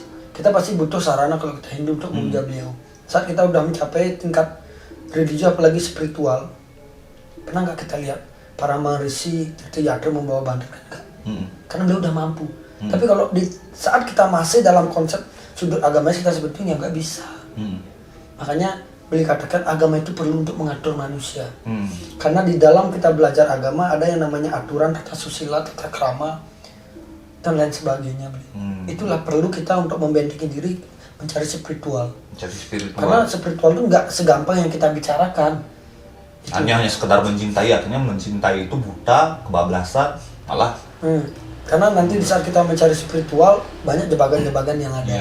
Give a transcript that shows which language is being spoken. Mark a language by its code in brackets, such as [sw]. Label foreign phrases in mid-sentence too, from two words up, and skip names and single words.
[id] Kita pasti butuh sarana kalau kita Hindu untuk memuja beliau. Saat kita udah mencapai tingkat religi apalagi spiritual, pernah nggak kita lihat para maharishi itu yatra membawa bantal kan? Enggak. Karena beliau udah mampu. Tapi kalau di saat kita masih dalam konsep sudut agamais, kita sebetulnya nggak bisa. Makanya beliau katakan agama itu perlu untuk mengatur manusia. Karena di dalam kita belajar agama ada yang namanya aturan, tata susila, tata krama, dan lain sebagainya. Itulah perlu kita untuk membentengi diri mencari spiritual. Karena spiritual itu nggak segampang yang kita bicarakan. Hanya sekedar mencintai, artinya mencintai itu buta, kebablasan, malah. Karena nanti di saat kita mencari spiritual banyak jebakan-jebakan yang ada.